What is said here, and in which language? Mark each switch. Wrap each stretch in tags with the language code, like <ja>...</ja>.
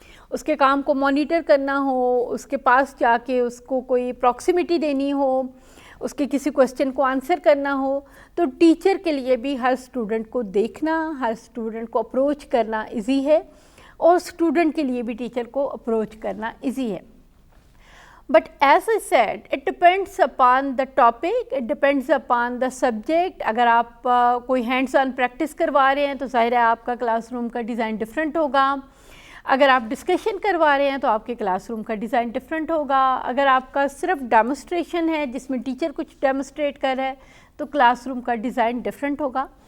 <ur>اس کے کام کو مانیٹر کرنا ہو، اس کے پاس جا کے اس کو کوئی پراکسیمیٹی دینی ہو، اس کے کسی کویسچن کو آنسر کرنا ہو، تو ٹیچر کے لیے بھی ہر اسٹوڈنٹ کو دیکھنا، ہر اسٹوڈنٹ کو اپروچ کرنا ایزی ہے، اور اسٹوڈنٹ کے لیے بھی ٹیچر کو اپروچ کرنا ایزی ہے.</ur> <en>But as I said it depends upon the topic, it depends upon the subject.</en> <ur>اگر آپ کوئی ہینڈس آن پریکٹس کروا رہے ہیں تو ظاہر ہے آپ کا کلاس روم کا ڈیزائن ڈفرینٹ ہوگا. اگر آپ ڈسکشن کروا رہے ہیں تو آپ کے کلاس روم کا ڈیزائن ڈفرینٹ ہوگا. اگر آپ کا صرف ڈیمونسٹریشن ہے جس میں ٹیچر کچھ ڈیمونسٹریٹ کر رہا ہے تو کلاس روم کا ڈیزائن ڈفرینٹ ہوگا.</ur>